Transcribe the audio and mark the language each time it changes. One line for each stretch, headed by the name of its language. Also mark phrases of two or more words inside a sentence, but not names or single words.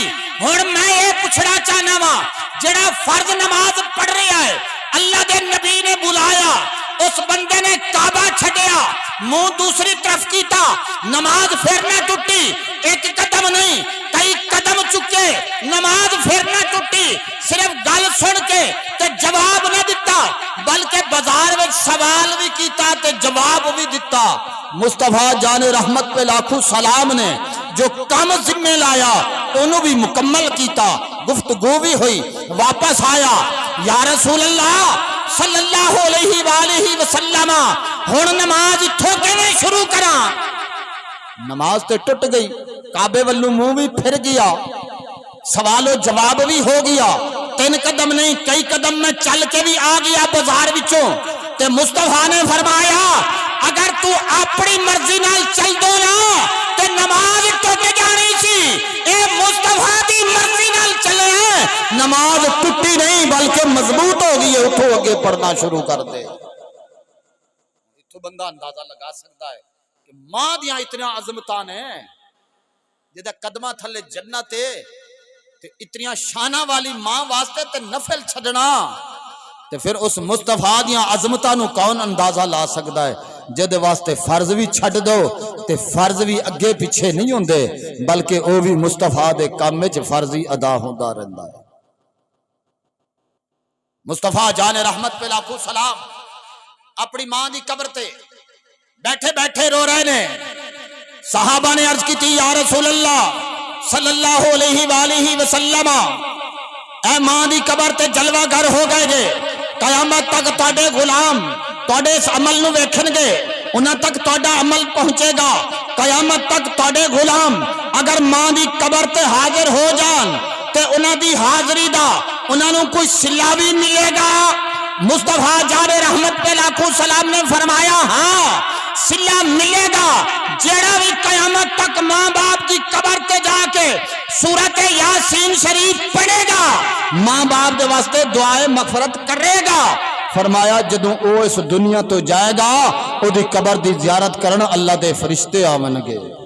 Urdu: اور میں یہ پوچھنا
Punjabi: چاہنا وا جڑا فرض نماز پڑھ رہا ہے، اللہ دے نبی نے بلایا، اس بندے نے کعبہ چھڈیا، منہ دوسری طرف کیتا، نماز پھر نہ ٹوٹی، 1 قدم نہیں کئی قدم چکے نماز پھر نہ ٹوٹی، صرف گل سن کے تے جواب نہ دیتا بلکہ بازار میں سوال بھی کیتا تے جواب بھی دیتا۔ مصطفیٰ جان رحمت پہ لاکھوں سلام نے جو کام ذمہ لایا انہوں بھی مکمل کیتا، گفتگو بھی ہوئی، واپس آیا، یا رسول اللہ صلی اللہ علیہ وآلہ وسلم ہن نماز اتھوں کیویں شروع کراں؟ نماز تے ٹٹ گئی، کعبے والوں منہ بھی پھر گیا، سوال و جواب بھی ہو گیا، 3 قدم نہیں کئی قدم میں چل کے بھی آ گیا بازار وچوں، تے مصطفیٰ نے فرمایا اگر تو اپنی مرضی نال چل دو نا تے نماز ٹوٹ جانی سی، اے مصطفیٰ دی مرضی نال چلے ہیں، نماز ٹوٹی نہیں بلکہ مضبوط ہو گئی ہے، اٹھو اگے پڑھنا شروع کر دے۔ اتھوں بندہ
Urdu: اندازہ لگا سکتا ہے کہ
Punjabi: ماں دیاں اتنا عظمتاں نے، جدہ قدمہ تھلے جنت تے اتنیاں شانہ والی ماں واسطے تے نفل چھڈنا تے پھر اس مصطفیٰ دیاں عظمتاں نو کون اندازہ لا سکتا ہے، جدے واسطے فرض بھی چھڈ دو تے فرض بھی اگے پیچھے نہیں ہوندے بلکہ او بھی مصطفیٰ دے کام وچ فرضی ادا ہوندا رہندا ہے۔ مصطفیٰ جان رحمت پہ لاکھوں سلام اپنی ماں دی قبر تے بیٹھے بیٹھے رو رہے نے، صحابہ نے عرض کی تھی یا رسول اللہ صلی اللہ علیہ وآلہ وسلم اے ماں دی قبر تے جلوہ گر ہو گئے جے، قیامت تک تواڈے غلام تواڈے اس عمل نو ویکھن گے، انہاں تک تواڈا عمل پہنچے گا، قیامت تک تواڈے غلام اگر ماں دی قبر تے حاضر ہو جان تے انہاں دی حاضری دا انہاں نو کوئی صلہ بھی ملے گا؟ مصطفیٰ جان رحمت پہ لاکھوں سلام نے فرمایا ہاں صلہ ملے گا، جیڑا بھی قیامت تک ماں باپ کی قبر تے جا کے سورت یاسین شریف پڑھے گا، ماں باپ دے واسطے دعائے مغفرت کرے گا، فرمایا جدوں او اس دنیا تو جائے گا او دی قبر دی زیارت کرن اللہ دے فرشتے آون گے.